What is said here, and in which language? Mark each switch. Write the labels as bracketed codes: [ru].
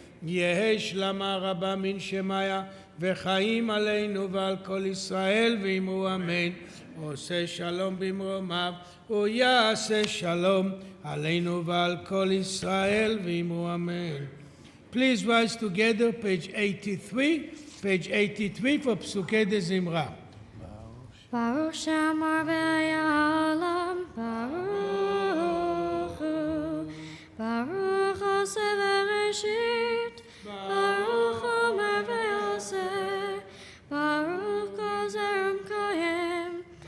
[arc] יהי שלמה רבה מן שמיה וחיים עלינו ועל כל ישראל ואמרו אמן. [he] עושה שלום במרומיו ויעשה שלום עלינו ועל כל ישראל ואמרו אמן. [en] Please rise together, page 83. Page 83 for פסוקי דזמרה. [he] ברוך שאמר והיה העולם, ברוך הוא. ברוך עושה בראשית, ברוך אומר ועושה, ברוך כל זרם קיים,